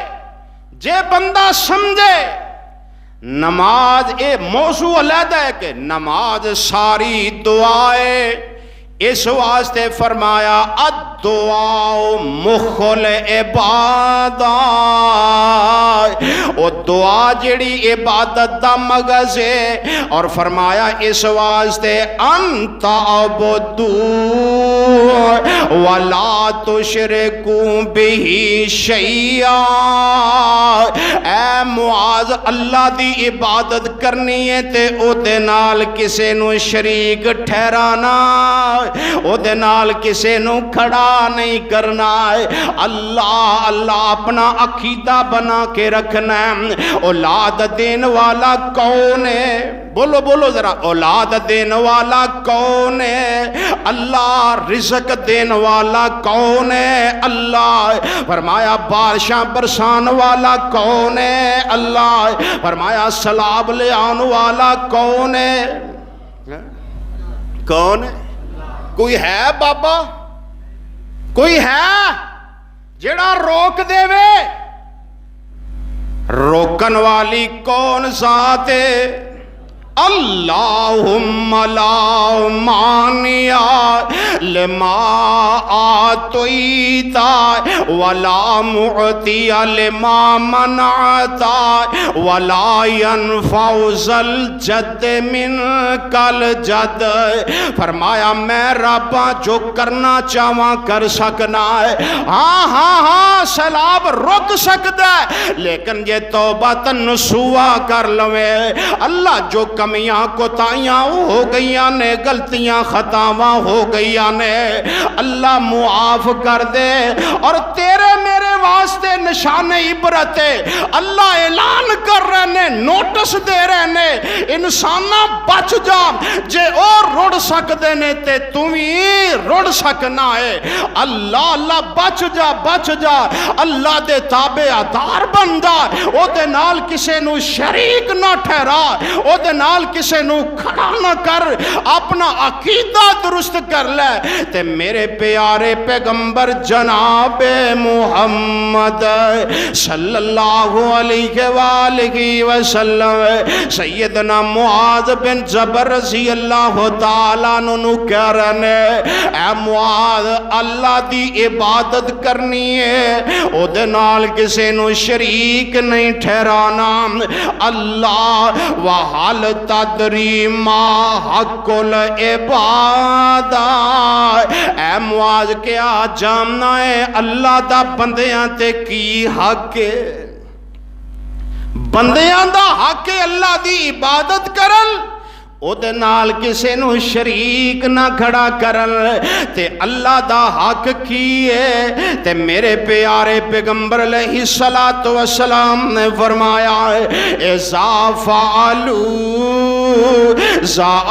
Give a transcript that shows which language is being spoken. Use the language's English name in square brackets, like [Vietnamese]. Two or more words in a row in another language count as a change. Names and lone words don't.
[Punjabi] جے بندہ سمجھے نماز اے موضوع علیحدہ ہے کہ نماز ساری دعا ہے، اس واسطے فرمایا [Arabic] الدعاء مخ العبادت، [Punjabi] او دعا جڑی عبادت دا مغز ہے۔ اور فرمایا اس واسطے [Arabic] انت عبدو ولا تشرکو بہ شیئا، [Punjabi] اے معاذ اللہ دی عبادت کرنی ہے تے او دے نال کسے نو شریک ٹھہرانا، او دے نال کسے نو کھڑا نہیں کرنا ہے۔ اللہ اللہ اپنا عقیدہ بنا کے رکھنا ہے۔ اولاد دین والا کون ہے؟ بولو بولو ذرا، اولاد دین والا کون ہے؟ اللہ۔ رزق دین والا کون ہے؟ اللہ۔ فرمایا بارشاں برسان والا کون ہے؟ اللہ۔ فرمایا سیلاب لے آن والا کون ہے؟ کون ہے؟ کوئی ہے بابا؟ کوئی ہے جڑا روک دے وے؟ روکن والی کون ذات ہے؟ [Arabic] اللہم لا مانع لما آتیتا ولا معطی لما منعتا ولا ينفع ذا الجد منک الجد۔ [Punjabi] فرمایا میں ربا جو کرنا چاہواں کر سکنا ہے، ہاں ہاں ہاں سیلاب رک سکتا ہے، لیکن یہ توبہ نصوح کر لوے۔ اللہ جو کمیاں کوتاہیاں ہو گئیاں نے، غلطیاں خطاواں ہو گئیاں نے، اللہ معاف کر دے۔ اور تیرے میرے واسطے نشان عبرت ہے، اللہ اعلان کر رہے نے، نوٹس دے رہے نے، انسانہ بچ جا، جے اور رڑ سکتے نے تے تمہیں رڑ سکنا ہے۔ اللہ اللہ بچ جا بچ جا، اللہ دے تابع دار بن جا، او دے نال کسے نو شریک نہ ٹھہرا، او دے نال کسے نو کھڑا نہ کر، اپنا عقیدہ درست کر لے تے میرے پیارے پیغمبر جناب محمد [Arabic] صلی اللہ علیہ وآلہ وسلم [Punjabi] سیدنا معاذ بن جبل [Arabic] رضی اللہ تعالیٰ عنہ [Punjabi] کہہ رہے ہیں اے معاذ اللہ دی عبادت کرنی ہے، او دے نال کسے نو شریک نہیں ٹھہرانا۔ [Arabic] اللہ وحال تدری ما حق العبادہ، [Punjabi] اے معاذ کیا جاننا ہے اللہ دا بندیاں تے کی حق ہے؟ بندیاں دا حق ہے اللہ دی عبادت کرن، او دے نال کسے نو شریک نہ کھڑا کرن، تے اللہ دا حق کی ہے؟ تے میرے پیارے پیغمبر علیہ السلام نے فرمایا [Arabic] اذا فعلوا